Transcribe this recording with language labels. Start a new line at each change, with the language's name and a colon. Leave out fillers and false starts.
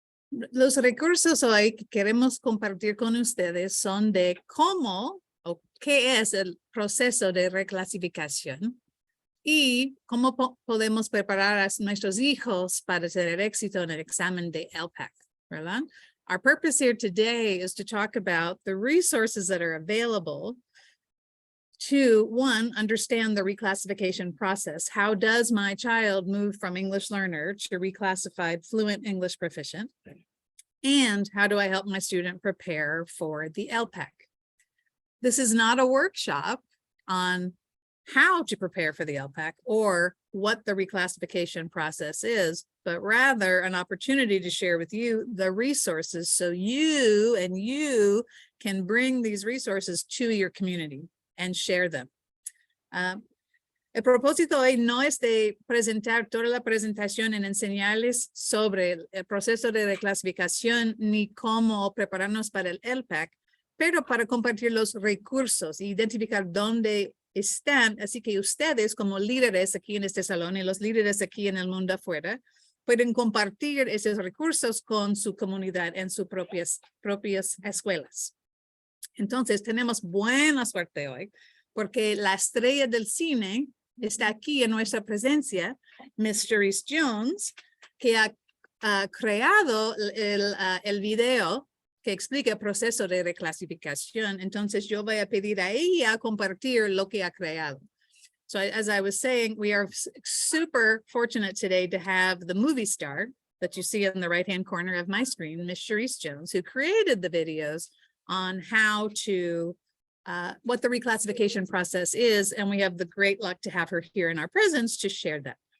Spanish: Los recursos hoy que queremos compartir con ustedes son de cómo o qué es el proceso de reclasificación y cómo podemos preparar a nuestros hijos para tener éxito en el examen de LPAC, ¿verdad?
English: Our purpose here today is to talk about the resources that are available to, one, understand the reclassification process. How does my child move from English learner to reclassified fluent English proficient? And how do I help my student prepare for the LPAC? This is not a workshop on how to prepare for the LPAC or what the reclassification process is, but rather an opportunity to share with you the resources so you can bring these resources to your community and share them.
Spanish: El propósito hoy no es de presentar toda la presentación en enseñarles sobre el proceso de reclasificación ni cómo prepararnos para el LPAC, pero para compartir los recursos e identificar dónde están, así que ustedes como líderes aquí en este salón y los líderes aquí en el mundo afuera pueden compartir esos recursos con su comunidad en sus propias escuelas. Entonces tenemos buena suerte hoy porque la estrella del cine está aquí en nuestra presencia, Miss Cherise Jones, que ha creado el video que explica el proceso de reclasificación. Entonces yo voy a pedir a ella compartir lo que ha creado.
English: So as I was saying, we are super fortunate today to have the movie star that you see in the right-hand corner of my screen, Miss Cherise Jones, who created the videos on how to what the reclassification process is, and we have the great luck to have her here in our presence to share that.